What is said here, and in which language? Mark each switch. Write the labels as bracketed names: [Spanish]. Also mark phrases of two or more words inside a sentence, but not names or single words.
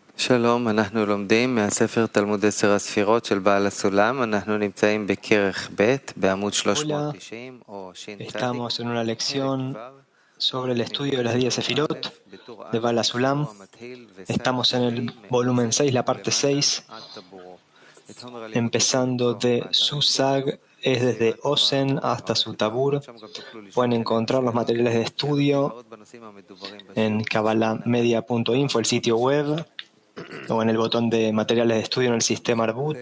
[Hebrew] שלום, אנחנו לומדים מהספר תלמוד 10 הספירות של בעל הסולם. אנחנו נמצאים בכרך ב' בעמוד 390 או ש"צ. [Spanish] Estamos en una lección sobre el estudio de las 10 sefirot de Baal HaSulam. Estamos en el volumen 6, la parte 6, empezando de Susag, es desde Osen hasta Sutabur. Pueden encontrar los materiales de estudio en kabbalahmedia.info, el sitio web, o en el botón de materiales de estudio en el sistema Arbut.